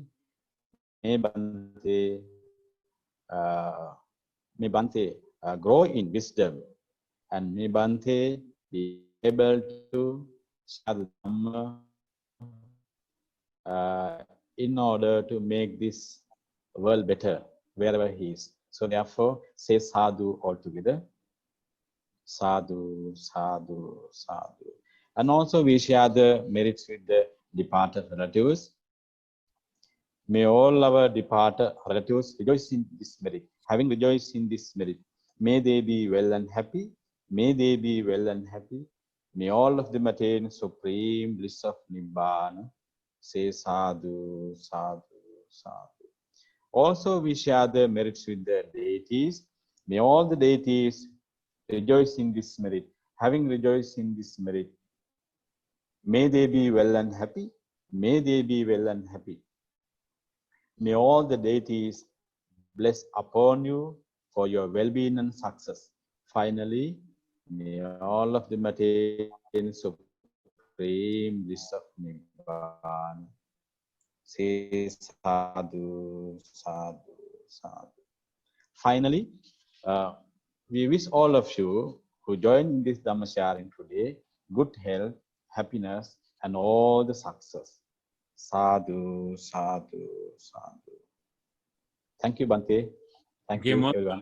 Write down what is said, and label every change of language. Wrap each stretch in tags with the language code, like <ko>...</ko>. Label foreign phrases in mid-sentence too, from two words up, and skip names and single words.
<en>May Bhante grow in wisdom, and may Bhante be able to share the Dhamma in order to make this world better wherever he is. So therefore, say sadhu altogether.</en> <pi>Sadhu, sadhu, sadhu.</pi> <en>And also we share the merits with the departed relatives. May all our departed relatives rejoice in this merit. Having rejoiced in this merit, may they be well and happy. May they be well and happy. May all of them attain supreme bliss of Nibbana. Say</en> <pi>sadhu, sadhu, sadhu.</pi> <en>Also we share the merits with the deities. May all the deities rejoice in this merit. Having rejoiced in this merit, may they be well and happy. May they be well and happy. May all the deities bless upon you for your well-being and success. Finally, may all of them attain supreme bliss of Nibbana. Say</en> <pi>sadhu, sadhu, sadhu.</pi> <en>Finally, we wish all of you who joined in this Dhamma sharing today good health, happiness, and all the success.</en> <pi>Sadhu, sadhu, sadhu.</pi> <en>Thank you, Bhante. Thank you, everyone.</en>